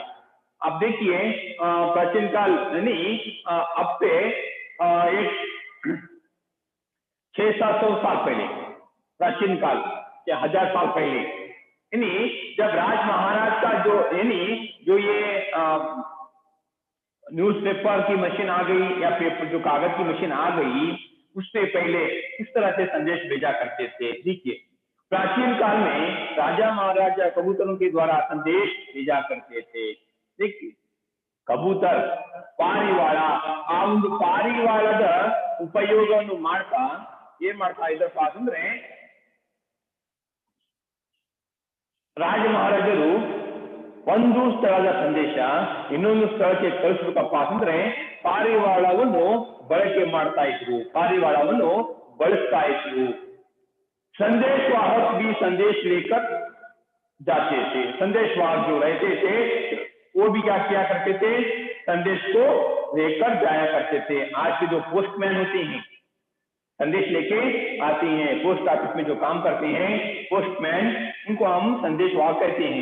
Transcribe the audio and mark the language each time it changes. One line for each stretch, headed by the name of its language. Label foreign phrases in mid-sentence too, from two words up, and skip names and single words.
Hindi: अब देखिए, प्राचीन काल यानी अब से एक 600-700 साल पहले, प्राचीन काल या 1000 साल पहले, यानी जब राज महाराज का जो ये न्यूज़पेपर की मशीन आ गई या पेपर जो कागज की मशीन आ गई, उससे पहले किस तरह से संदेश भेजा करते थे। देखिए, प्राचीन काल में राजा महाराजा कबूतरों के द्वारा संदेश भेजा करते थे। देखिए,
Kannada: ಕಬೂತರ್ ಪಾರಿವಾಳ, ಆ ಒಂದು ಪಾರಿವಾಳದ ಉಪಯೋಗವನ್ನು ಮಾಡ್ತಾ ಏನ್ ಮಾಡ್ತಾ ಇದ್ರಪ್ಪ ಅಂತಂದ್ರೆ ರಾಜ ಮಹಾರಾಜರು ಒಂದು ಸ್ಥಳದ ಸಂದೇಶ ಇನ್ನೊಂದು ಸ್ಥಳಕ್ಕೆ ಕಳಿಸ್ಬೇಕಪ್ಪ ಅಂತಂದ್ರೆ ಪಾರಿವಾಳವನ್ನು ಬಳಕೆ ಮಾಡ್ತಾ ಇದ್ರು, ಪಾರಿವಾಳವನ್ನು ಬಳಸ್ತಾ ಇದ್ರು.
Hindi: संदेशवाहक भी संदेश लेकर जाते थे. संदेशवाहक जो रहते थे वो भी क्या किया करते थे, संदेश को लेकर जाया करते थे. आज के जो पोस्टमैन होते हैं संदेश लेके आते हैं,
English: post office
Hindi: में जो काम करते हैं पोस्टमैन, उनको हम संदेशवाहक कहते हैं.